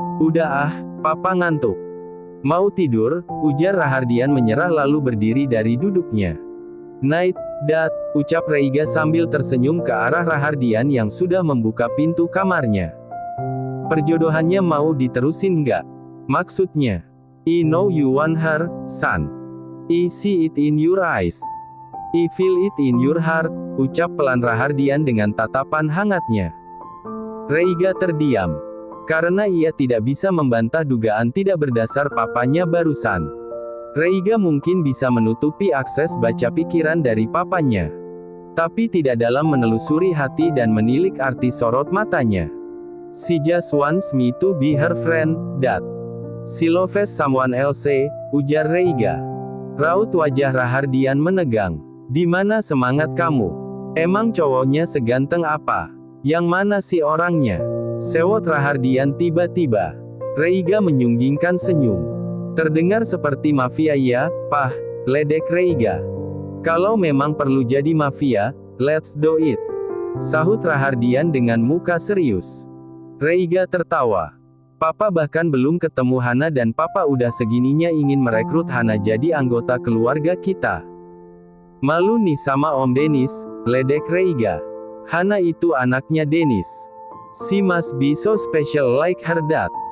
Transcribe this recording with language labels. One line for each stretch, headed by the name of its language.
Indonesian: Udah ah, papa ngantuk. Mau tidur, ujar Rahardian menyerah lalu berdiri dari duduknya.
English: Night, Dad,
Indonesian: ucap Reiga sambil tersenyum ke arah Rahardian yang sudah membuka pintu kamarnya. Perjodohannya mau diterusin nggak? Maksudnya,
English: I know you want her, son. I see it in your eyes. I feel it in your heart,
Indonesian: ucap pelan Rahardian dengan tatapan hangatnya. Reiga terdiam. Karena ia tidak bisa membantah dugaan tidak berdasar papanya barusan. Reiga mungkin bisa menutupi akses baca pikiran dari papanya. Tapi tidak dalam menelusuri hati dan menilik arti sorot matanya.
English: She just wants me to be her friend, Dad. She loves someone else,
Indonesian: ujar Reiga. Raut wajah Rahardian menegang. Di mana semangat kamu? Emang cowoknya seganteng apa? Yang mana sih orangnya? Sewot Rahardian tiba-tiba. Reiga menyunggingkan senyum. Terdengar seperti mafia ya, Pah, ledek Reiga. Kalau memang perlu jadi mafia,
English: let's do it.
Indonesian: Sahut Rahardian dengan muka serius. Reiga tertawa. Papa bahkan belum ketemu Hana dan papa udah segininya ingin merekrut Hana jadi anggota keluarga kita. Malu nih sama Om Dennis, ledek Reiga. Hana itu anaknya Dennis.
English: She must be so special like her dad.